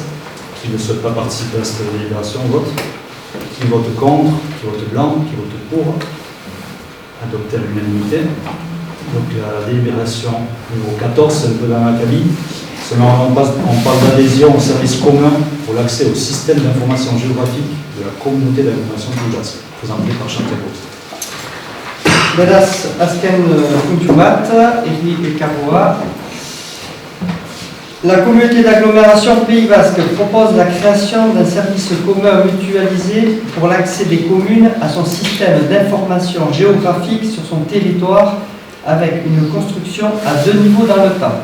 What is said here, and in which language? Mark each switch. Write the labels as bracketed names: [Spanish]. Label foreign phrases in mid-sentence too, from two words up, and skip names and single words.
[French] Qui ne souhaite pas participer à cette délibération, vote. Qui vote contre, qui vote blanc, qui vote pour. Adopté à l'unanimité. Donc la délibération numéro 14, c'est un peu dans l'acabit. On parle d'adhésion au service commun pour l'accès au système d'information géographique de la communauté d'agglomération de Pays Basque, présenté par Chantal Gros. [Basque] Beraz, azken puntu bat, Eri Ekaboa. [French] La communauté d'agglomération Pays Basque propose la création d'un service commun mutualisé pour l'accès des communes à son système d'information géographique sur son territoire avec une construction à 2 niveaux dans le temps.